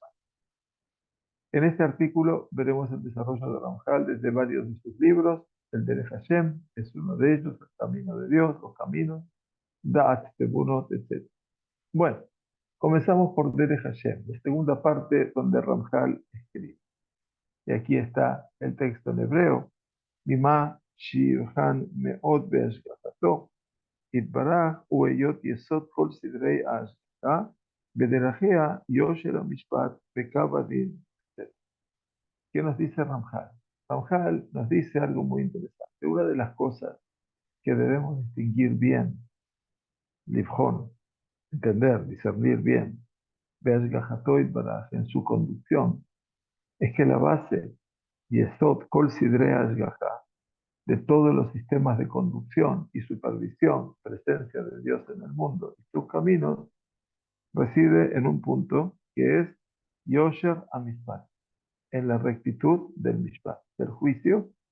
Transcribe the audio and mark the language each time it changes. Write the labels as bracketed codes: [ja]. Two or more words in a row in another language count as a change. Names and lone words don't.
[es] En este artículo veremos el desarrollo de Ramjal desde varios de sus libros. El de Hashem es uno de ellos, el camino de Dios, los caminos, Da'at, Tebunot, etc. Bueno, comenzamos por Derech Hashem, la segunda parte donde Ramjal escribe. Y aquí está el texto en hebreo. [he] ממה שראוי מאד בהשגחתו, יתברך והיות יסוד כל סדרי ההשגחה, בדרכיה יושר המשפט בקו הדין. [es] ¿Qué nos dice Ramjal? Ramjal nos dice algo muy interesante. Una de las cosas que debemos distinguir bien, Livjón, entender, discernir bien, [he] בהשגחתו יתברך, [es] en su conducción, es que la base, [he] יסוד כל סדרי ההשגחה, [es] de todos los sistemas de conducción y supervisión, presencia de Dios en el mundo y sus caminos, reside en un punto que es [he] יושר המשפט, [es] en la rectitud del Mishpat, del juicio.